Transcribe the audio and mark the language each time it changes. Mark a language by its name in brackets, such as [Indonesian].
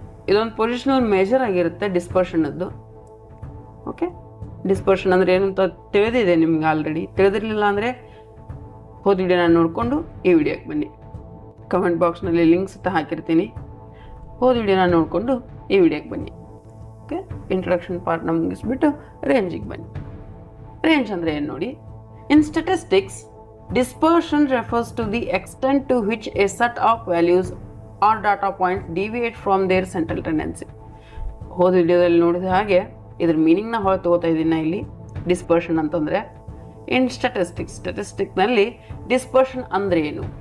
[Kannada] ಇದೊಂದು positional measure ಆಗಿರುತ್ತೆ ಡಿಸ್ಪರ್ಷನದ್ದು. Okay, dispersion ಅಂದರೆ ಏನು ಅಂತ ತಿಳಿದಿದೆ ನಿಮ್ಗೆ ಆಲ್ರೆಡಿ. ತಿಳಿದಿರಲಿಲ್ಲ ಅಂದರೆ ಹೋದ ವಿಡಿಯೋನ ನೋಡಿಕೊಂಡು ಈ ವಿಡಿಯೋಕ್ಕೆ ಬನ್ನಿ. ಕಮೆಂಟ್ ಬಾಕ್ಸ್ನಲ್ಲಿ ಲಿಂಕ್ಸ್ ಹಾಕಿರ್ತೀನಿ, ಹೋದ ವಿಡಿಯೋನ ನೋಡಿಕೊಂಡು ಈ ವಿಡಿಯೋಕ್ಕೆ ಬನ್ನಿ. ಓಕೆ, ಇಂಟ್ರೊಡಕ್ಷನ್ ಪಾರ್ಟ್ನ ಮುಗಿಸ್ಬಿಟ್ಟು ರೇಂಜಿಗೆ ಬನ್ನಿ. ರೇಂಜ್ ಅಂದರೆ ಏನು ನೋಡಿ. [English] In statistics, dispersion refers to the extent to which a set of values or data points deviate from their central tendency. [Kannada] ಹೋದ ವಿಡಿಯೋದಲ್ಲಿ ನೋಡಿದ ಹಾಗೆ ಇದ್ರ ಮೀನಿಂಗ್ನ ಹೊರ ತಗೋತಾ ಇದ್ದೀನಿ ಇಲ್ಲಿ. ಡಿಸ್ಪರ್ಷನ್ ಅಂತಂದರೆ ಇನ್ ಸ್ಟ್ಯಾಟಿಸ್ಟಿಕ್ಸ್ನಲ್ಲಿ ಡಿಸ್ಪರ್ಷನ್ ಅಂದರೆ ಏನು?